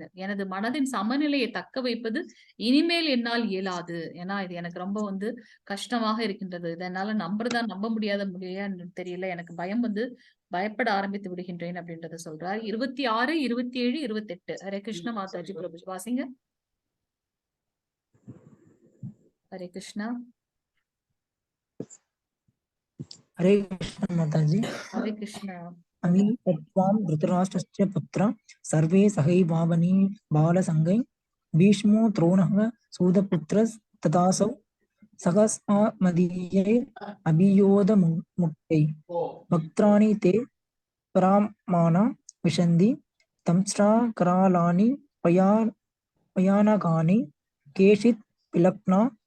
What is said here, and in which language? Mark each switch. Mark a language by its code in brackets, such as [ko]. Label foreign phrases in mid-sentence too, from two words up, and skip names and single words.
[ta] எனது மனதின் சமநிலையை தக்க வைப்பது இனிமேல் என்னால் இயலாது. ஏன்னா இது எனக்கு ரொம்ப வந்து கஷ்டமாக இருக்கின்றது. இதனால நம்ப முடியான்னு தெரியல. எனக்கு பயம் வந்து பயப்பட ஆரம்பித்து விடுகின்றேன் அப்படின்றத சொல்றார். 26, 27, 28. ஹரே கிருஷ்ண மாதாஜி பிரபு வாசிங்க. [hi] हरे कृष्णा। हरे कृष्ण माताजी। हरे कृष्णा। [sa] अमी तत्त्वां धृतराष्ट्रस्य पुत्र सर्वे सहैवावनी बालसंगै भीष्मो द्रोणः सूतपुत्रस्तथासौ सहस्मदीये अभियोधमुक्तै वक्त्राणि ते परामाना विशन्ति तंस्रा करालानि पयानकानि केचित् पिलक्ना